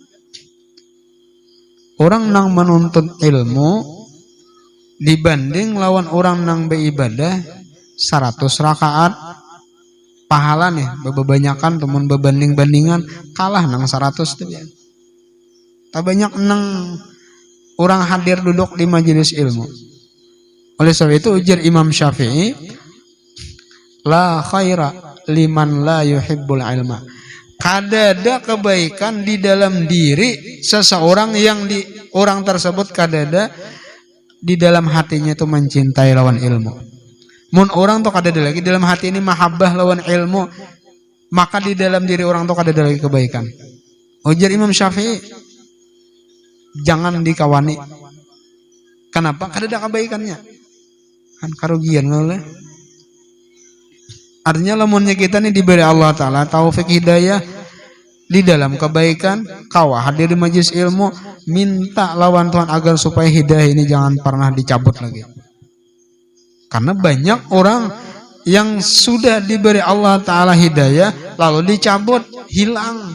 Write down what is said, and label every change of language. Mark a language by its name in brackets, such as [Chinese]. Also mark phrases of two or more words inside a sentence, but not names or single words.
[Banjar] Orang nang menuntut ilmu dibanding lawan orang nang beribadah 100 rakaat pahala nih bebanyakan temun bebanding-bandingan kalah nang 100 tuh ya. Tak banyak nang orang hadir duduk di majelis ilmu. Oleh sebab itu ujar Imam Syafi'i, [Arabic] لا خير لمن لا يحب العلم. [Banjar] Kadada kebaikan di dalam diri seseorang yang orang tersebut kadada di dalam hatinya itu mencintai lawan ilmu. Mun orang tuh kadada lagi dalam hati ini mahabbah lawan ilmu, maka di dalam diri orang tuh kadada lagi kebaikan. Ujar Imam Syafi'i, jangan dikawani. Kenapa? Kadada kebaikannya. Kan karugian lah. Artinya lamunnya kita nih diberi Allah Ta'ala taufik hidayah di dalam kebaikan, kawah hadir di majelis ilmu, minta lawan Tuhan agar supaya hidayah ini jangan pernah dicabut lagi. Karena banyak orang yang sudah diberi Allah Ta'ala hidayah lalu dicabut, hilang.